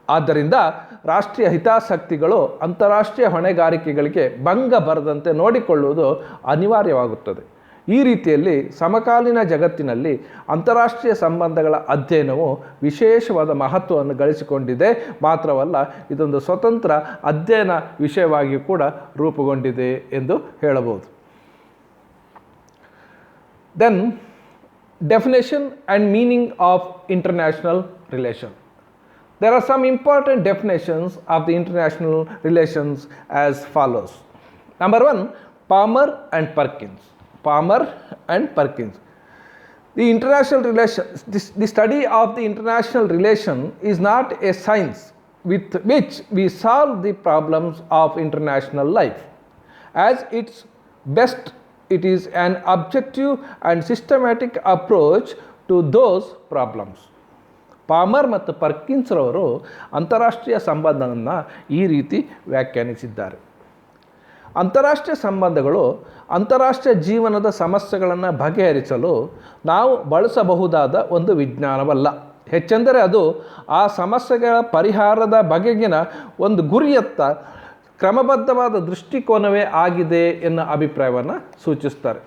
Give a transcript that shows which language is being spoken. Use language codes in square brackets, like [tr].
[kn] ಆದ್ದರಿಂದ ರಾಷ್ಟ್ರೀಯ ಹಿತಾಸಕ್ತಿಗಳು ಅಂತಾರಾಷ್ಟ್ರೀಯ ಹೊಣೆಗಾರಿಕೆಗಳಿಗೆ ಭಂಗ ಬರದಂತೆ ನೋಡಿಕೊಳ್ಳುವುದು ಅನಿವಾರ್ಯವಾಗುತ್ತದೆ. ಈ ರೀತಿಯಲ್ಲಿ ಸಮಕಾಲೀನ ಜಗತ್ತಿನಲ್ಲಿ ಅಂತಾರಾಷ್ಟ್ರೀಯ ಸಂಬಂಧಗಳ ಅಧ್ಯಯನವು ವಿಶೇಷವಾದ ಮಹತ್ವವನ್ನು ಗಳಿಸಿಕೊಂಡಿದೆ. ಮಾತ್ರವಲ್ಲ, ಇದೊಂದು ಸ್ವತಂತ್ರ ಅಧ್ಯಯನ ವಿಷಯವಾಗಿ ಕೂಡ ರೂಪುಗೊಂಡಿದೆ ಎಂದು ಹೇಳಬಹುದು. [en] Then definition and meaning of international relation. There are some important definitions of the international relations as follows. Number 1, Palmer and Perkins. Palmer and Perkins. The international relations, the study of the international relation is not a science with which we solve the problems of international life. As its best, it is an objective and systematic approach to those problems. [kn] Palmer ಮತ್ತು ಪರ್ಕಿನ್ಸ್ ರವರು ಅಂತಾರಾಷ್ಟ್ರೀಯ ಸಂಬಂಧವನ್ನು ಈ ರೀತಿ ವ್ಯಾಖ್ಯಾನಿಸಿದ್ದಾರೆ. ಅಂತಾರಾಷ್ಟ್ರೀಯ ಸಂಬಂಧಗಳು ಅಂತಾರಾಷ್ಟ್ರೀಯ ಜೀವನದ ಸಮಸ್ಯೆಗಳನ್ನು ಬಗೆಹರಿಸಲು ನಾವು ಬಳಸಬಹುದಾದ ಒಂದು ವಿಜ್ಞಾನವಲ್ಲ. ಹೆಚ್ಚೆಂದರೆ ಅದು ಆ ಸಮಸ್ಯೆಗಳ ಪರಿಹಾರದ ಬಗೆಗಿನ ಒಂದು ಗುರಿಯತ್ತ ಕ್ರಮಬದ್ಧವಾದ ದೃಷ್ಟಿಕೋನವೇ ಆಗಿದೆ ಎನ್ನೋ ಅಭಿಪ್ರಾಯವನ್ನು ಸೂಚಿಸ್ತಾರೆ.